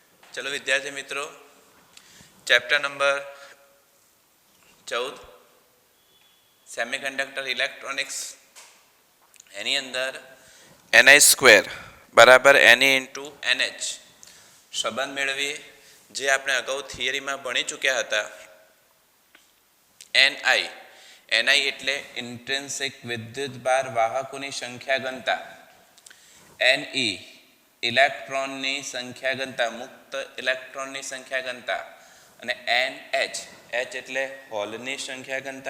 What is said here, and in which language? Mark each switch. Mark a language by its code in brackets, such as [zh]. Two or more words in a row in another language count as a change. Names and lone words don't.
[gu] ચલો વિદ્યાર્થી મિત્રોં, [en] chapter number 14 semiconductor electronics [gu] એની અંદર Ni² બરાબર Ne ઇંટૂ NH સંબંધ મેળવીએ જે આપણે અગાઉ થિયરીમાં ભણી ચૂક્યા હતા। Ni એટલે ઇન્ટ્રિન્સિક વિદ્યુતભાર વાહકોની સંખ્યા ગણતા, Ne ઇલેક્ટ્રોનની સંખ્યા ગણતા, મુક્ત ઇલેક્ટ્રોનની સંખ્યા ગણતા, અને NH એટલે હોલની સંખ્યા ગણતા।